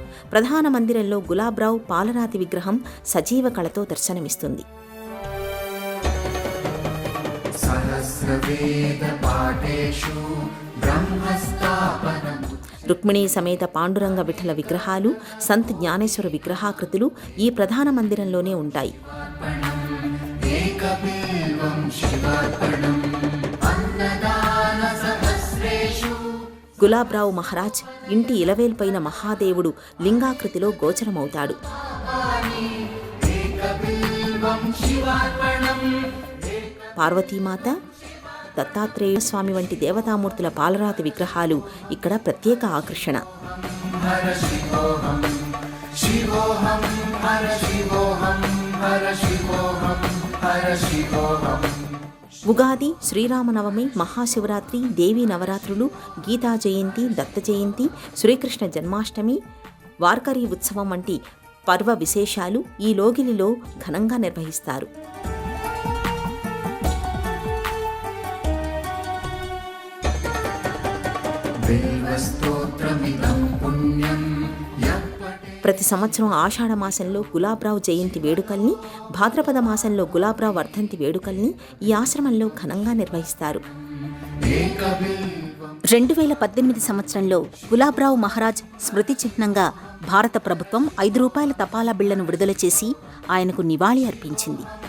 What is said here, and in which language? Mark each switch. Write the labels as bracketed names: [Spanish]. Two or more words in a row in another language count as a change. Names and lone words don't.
[Telugu] ప్రధాన మందిరంలో గులాబ్రావు పాలరాతి విగ్రహం సజీవ కళతో దర్శనమిస్తుంది. [Sanskrit] सहस्रवेदपाठेषु ब्रह्मस्थापनम् [Telugu] రుక్మిణీ సమేత పాండురంగ విఠల విగ్రహాలు, సంత్ జ్ఞానేశ్వర విగ్రహాకృతులు ఈ ప్రధాన మందిరంలోనే ఉంటాయి. [Sanskrit] एकबिल्वं शिवार्पणम् अन्नदानसहस्रेषु [Telugu] గులాబ్రావు మహారాజ్ ఇంటి ఇలవేల్పైన మహాదేవుడు లింగాకృతిలో గోచరమవుతాడు. [Sanskrit] एकबिल्वं शिवार्पणम् [Telugu] పార్వతీమాత, దత్తాత్రేయ స్వామి వంటి దేవతామూర్తుల పాలరాతి విగ్రహాలు ఇక్కడ ప్రత్యేక ఆకర్షణ. [Sanskrit] हर शिवोऽहं शिवोऽहं हर शिवोऽहं हर शिवोऽहं हर शिवोऽहं [Telugu] ఉగాది, శ్రీరామనవమి, మహాశివరాత్రి, దేవీ నవరాత్రులు, గీతా జయంతి, దత్త జయంతి, శ్రీకృష్ణ జన్మాష్టమి, వార్కరీ ఉత్సవం వంటి పర్వ విశేషాలు ఈ లోగిలిలో ఘనంగా నిర్వహిస్తారు. [Sanskrit] बिल्वस्तोत्रमिदं पुण्यं यः [Telugu] ప్రతి సంవత్సరం ఆషాఢ మాసంలో గులాబ్రావు జయంతి వేడుకల్ని, భాద్రపద మాసంలో గులాబ్రావు వర్ధంతి వేడుకల్ని ఈ ఆశ్రమంలో ఘనంగా నిర్వహిస్తారు. 2018 సంవత్సరంలో గులాబ్రావు మహారాజ్ స్మృతి చిహ్నంగా భారత ప్రభుత్వం ₹5 తపాలా బిళ్లను విడుదల చేసి ఆయనకు నివాళి అర్పించింది.